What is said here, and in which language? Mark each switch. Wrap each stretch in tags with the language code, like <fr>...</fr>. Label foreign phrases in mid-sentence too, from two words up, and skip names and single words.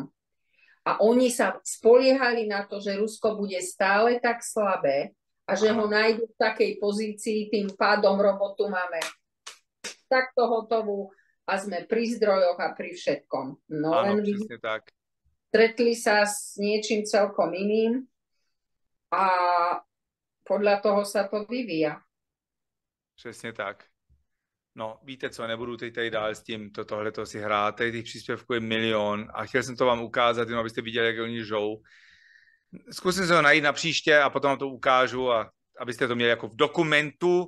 <sk>A oni sa spoliehali na to, že Rusko bude stále tak slabé a že ho nájdu v takej pozícii, tým pádom robotu máme takto hotovú a sme pri zdrojoch a pri všetkom. No</sk> <cs>ano,</cs> <sk>len</sk> <cs>přesně tak.</cs> <sk>Stretli sa s niečím celkom iným a podľa toho sa to vyvíja.</sk> <cs>Přesně tak. No, víte co, nebudu teď tady dál s tím tohleto si hrát, tady těch příspěvků je milion a chtěl jsem to vám ukázat, jenom abyste viděli, jak oni žou. Zkusím se ho najít na příště a potom vám to ukážu a abyste to měli jako v dokumentu.</cs>